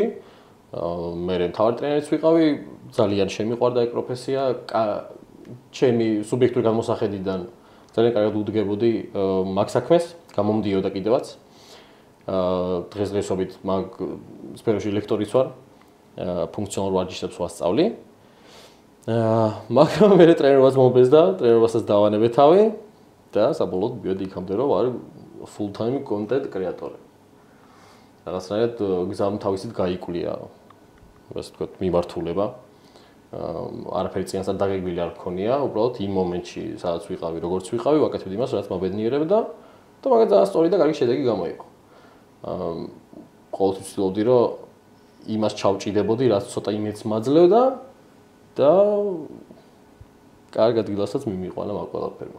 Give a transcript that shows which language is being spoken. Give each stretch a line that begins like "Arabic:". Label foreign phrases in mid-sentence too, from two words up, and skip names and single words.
Georgian: მე მთავარი ტრენერიც ვიყავი, ძალიან შემიყვარდა ეგ პროფესია, ჩემი სუბიექტური განმოსახედიდან ძალიან კარგად უდგებოდი მაგ საქმეს, გამომდიოდა კიდევაც. დღესდღეობით მაგ სფეროში ლექტორიც ვარ, ფუნქციონალურ ვარჯიშებს ვასწავლი. მაგრამ მე ტრენერობას მომბეზდა, ტრენერობასაც დავანებე თავი და საბოლოოდ მივედი იქამდე, რომ ვარ
English: full time content creator.
Georgian: რაღაცნაირად გზამ თავისით გაიკვლია, ასე ვთქვათ, მიმართულება. არაფერი წინასწარ დაგეგმილი არ მქონია, უბრალოდ იმ მომენტში, სადაც ვიყავი, როგორც ვიყავი, ვაკეთებდი იმას, რაც მაბედნიერებდა და მაგაც ძალიან სწორი და კარგი შედეგი გამოიყო. ყოველთვის ვცდილობდი, რომ იმას ჩავჭიდებოდი, რაც ცოტა იმედს მაძლევდა და კარგ ადგილასაც მიმიყვანა მაგ ყველაფერმა.